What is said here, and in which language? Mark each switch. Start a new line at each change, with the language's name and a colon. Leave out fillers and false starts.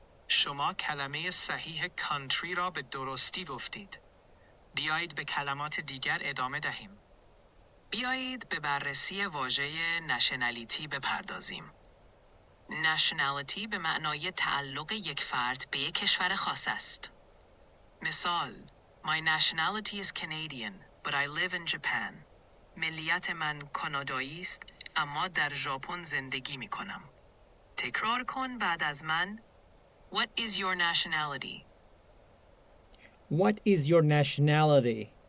Persian: شما کلمه صحیح کانتری را به درستی گفتید. بیایید به کلمات دیگر ادامه دهیم. بیایید به بررسی واژه نشنالیتی بپردازیم. نشنالیتی به معنای تعلق یک فرد به یک کشور خاص است. مثال
English: My nationality is Canadian, but I live in Japan.
Persian: ملیت من کانادایی است، اما در ژاپن زندگی می کنم. تکرار کن بعد از من.
English: What is your nationality? What is your nationality?